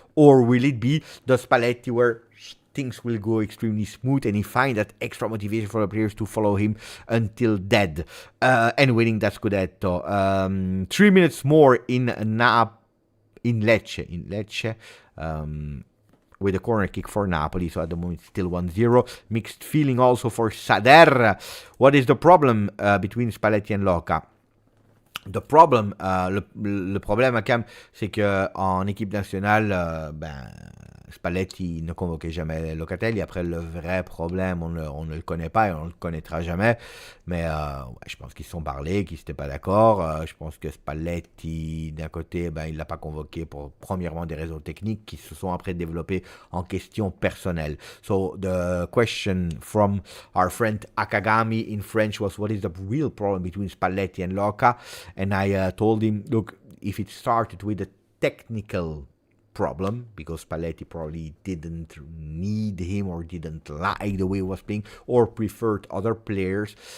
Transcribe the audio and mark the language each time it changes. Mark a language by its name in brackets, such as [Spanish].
[English] Or will it be the Spalletti where things will go extremely smooth and he finds that extra motivation for the players to follow him until dead and winning that Scudetto? 3 minutes more in Lecce. With a corner kick for Napoli, so at the moment still 1-0. Mixed feeling also for Sader. What is the problem between Spalletti and Loca? [French] The problème, c'est que en équipe nationale, Spalletti ne convoquait jamais Locatelli. Après, le vrai problème, on ne le connaît pas et on ne le connaîtra jamais. Mais ouais, je pense qu'ils se sont parlé, qu'ils n'étaient pas d'accord. Je pense que Spalletti, d'un côté, il ne l'a pas convoqué pour, premièrement, des raisons techniques qui se sont après développées en questions personnelles. [English] So, the question from our friend Akagami in French was, what is the real problem between Spalletti and Loca? And I told him, look, if it started with a technical problem, because Spalletti probably didn't need him or didn't like the way he was playing or preferred other players.